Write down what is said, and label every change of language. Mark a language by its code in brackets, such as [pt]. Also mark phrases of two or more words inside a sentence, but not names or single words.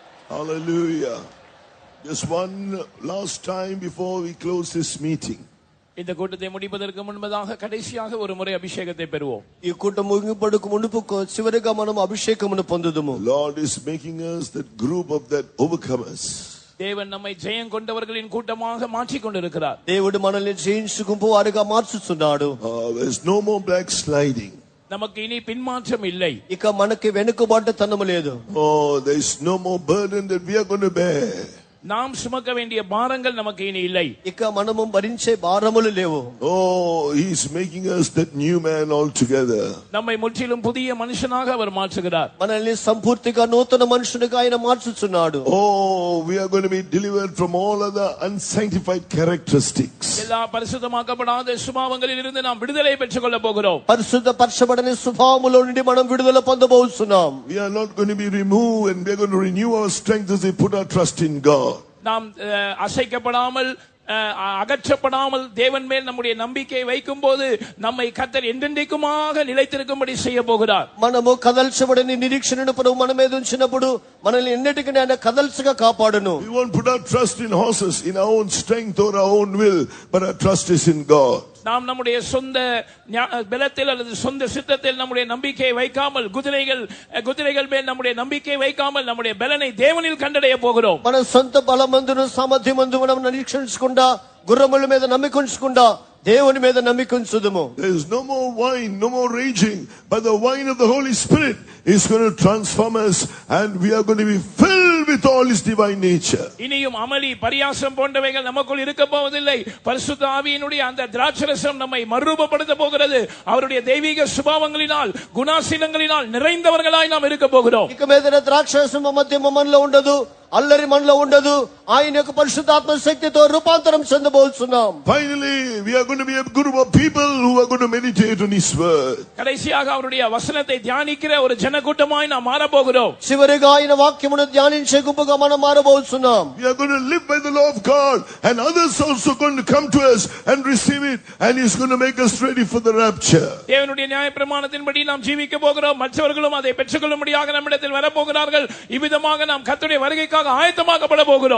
[en] Hallelujah. Just one last time before we close this meeting. [ta] இந்த கூட்டத்தை முடிப்பதற்கு முன்பதாக கடைசியாக ஒரு முறை அபிஷேகத்தை பெறுவோம். [te] ఈ కూటం ముగింపుకు మునుపు చివరిగా మనం అభిషేకమును పొందుదుము. [en] Lord is making us that group of that overcomers. [ta] தேவன் நம்மை ஜெயம் கொண்டவர்களின் கூட்டமாக மாற்றிக் கொண்டிருக்கிறார். [te] దేవుడు మనల్ని జయించు గుంపు వారిగా మార్చుచున్నాడు. [en] There's no more backsliding. [ta] நமக்கு இனி பின்மாற்றம் இல்லை. [te] ఇక మనకి వెనుకబాటుతనము లేదు. [en] Oh, there is no more burden that we are going to bear. [ta] நாம் சுமக்க வேண்டிய பாரங்கள் நமக்கு இனி இல்லை. [te] ఇక మనము భరించే భారములు లేవు. [en] Oh, he is making us that new man altogether. [ta] நம்மை முற்றிலும் புதிய மனுஷனாக அவர் மாற்றுகிறார். [te] మనల్ని సంపూర్తిగా నూతన మనుషునిగా ఆయన మార్చుచున్నాడు. [en] Oh, we are going to be delivered from all other unsanctified characteristics. [ta] எல்லா பரிசுத்தமாக்கப்படாத சுபாவங்களில் இருந்து நாம் விடுதலை பெற்றுக் கொள்ள போகிறோம். [te] పరిశుద్ధపరచబడని స్వభావములో నుండి మనం విడుదల పొందబోతున్నాం. [en] We are not going to be removed, and we are going to renew our strength as we put our trust in God. [ta] நாம் அசைக்கப்படாமல் அகற்றப்படாமல் தேவன் மேல் நம்முடைய நம்பிக்கையை வைக்கும் போது நம்மை கர்த்தர் என்றென்றைக்குமாக நிலைத்திருக்கும்படி செய்ய போகிறார். [te] మనము కదల్చబడని నిరీక్షణను ప్రభు మన మీద ఉంచినప్పుడు మనల్ని ఎన్నటికీ ఆయన కదల్చగా కాపాడును. [en] We won't put our trust in horses, in our own strength or our own will, but our trust is in God. [ta] நாம் நம்முடைய சொந்த பலத்தில் அல்லது சொந்த சித்தத்தில் நம்முடைய நம்பிக்கையை வைக்காமல் குதிரைகள் மேல் நம்முடைய நம்பிக்கையை வைக்காமல் நம்முடைய பலனை தேவனில் கண்டடைய போகிறோம். [te] మన సొంత బలమందును సామర్థ్యమందు మనం నిరీక్షించకుండా గుర్రముల మీద నమ్మికుంచకుండా దేవుని మీద నమ్మికుంచుదుము. [en] There is no more wine, no more raging, but the wine of the Holy Spirit is going to transform us, and we are going to be filled with all His divine nature. [ta] இனியும் அமளி பரியாசம் போன்றவைகள் நமக்குள் இருக்க போவதில்லை. பரிசுத்த ஆவியினுடைய அந்த திராட்சரசம் நம்மை மறுரூபப்படுத்த போகிறது. அவருடைய தெய்வீக சுபாவங்களினால் குணாசீலங்களினால் நிறைந்தவர்களாய் நாம் இருக்க போகிறோம். [te] ఇక మీద ద్రాక్షరసం మధ్య మనలో ఉండదు, అల్లరి మనలో ఉండదు. ఆయన యొక్క పరిశుద్ధాత్మ శక్తితో రూపాంతరం చెందబోతున్నాం. [en] Finally, we are going to be a group of people who are going to meditate on His word. [ta] கடைசியாக அவருடைய வசனத்தை தியானிக்கிற ஒரு ஜனக்கூட்டமாய் நாம் மாற போகிறோம். [te] చివరిగా ఆయన వాక్యమును ధ్యానించే గుంపుగా మనం మారబోతున్నాం. [en] We are going to live by the law of God, and others also going to come to us and receive it, and He's going to make us ready for the rapture. [ta] தேவனுடைய நியாயப்பிரமாணத்தின்படி நாம் ஜீவிக்க போகிறோம். மற்றவர்களும் அதை பெற்றுக்கொள்ளும்படியாக நம்மிடத்தில் வரப்போகிறார்கள். இவ்விதமாக நாம் கர்த்தருடைய வருகைக்காக ஆயத்தமாக்கப்பட போகிறோம்.